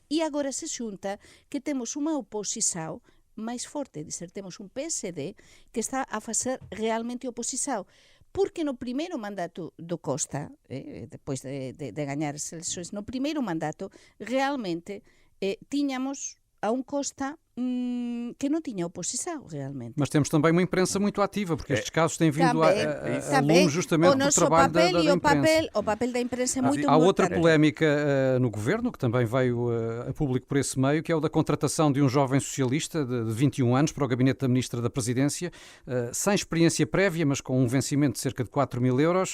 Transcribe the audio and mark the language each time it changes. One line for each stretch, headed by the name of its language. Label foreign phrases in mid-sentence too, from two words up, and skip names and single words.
Galician: E agora se xunta que temos unha oposición máis forte, temos un PSD que está a facer realmente oposición. Porque no primeiro mandato do Costa, depois de gañar as eleições, no primeiro mandato, realmente tiñamos a un Costa que non tiña oposição, realmente.
Portuguese: Mas temos também uma imprensa muito ativa, porque estes casos têm vindo a lume justamente do trabalho da imprensa. O papel da imprensa é muito Há outra polémica no governo, que também veio a público por esse meio, que é o da contratação de um jovem socialista de 21 anos para o gabinete da Ministra da Presidência, sem experiência prévia, mas com um vencimento de cerca de 4 mil euros.